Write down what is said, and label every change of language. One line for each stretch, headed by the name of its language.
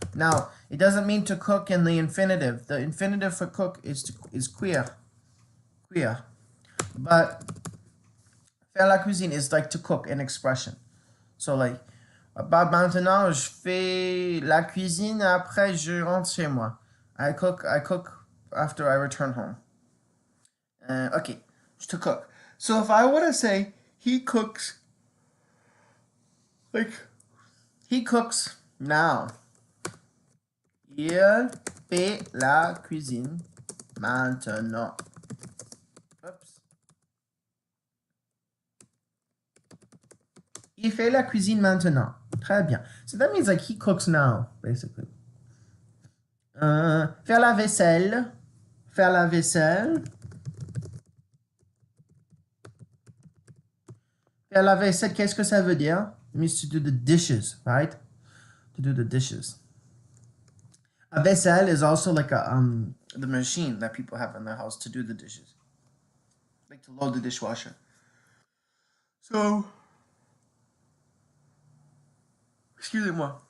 English: Now, it doesn't mean to cook in the infinitive. The infinitive for cook is cuire. Cuire. But faire la cuisine is like to cook, an expression. So like,
French: bah maintenant je fais la cuisine, après je rentre chez moi.
English: I cook after I return home. Okay, to cook. So if I want to say he cooks, like, he cooks now.
French: Il fait la cuisine maintenant. Oops. Il fait la cuisine maintenant. Très bien.
English: So that means like he cooks now, basically.
French: Faire la vaisselle. Faire la vaisselle. Faire la vaisselle, qu'est-ce que ça veut dire?
English: It means to do the dishes, right? To do the dishes. A vaisselle is also like the machine that people have in their house to do the dishes. Like to load the dishwasher. So,
French: excusez-moi.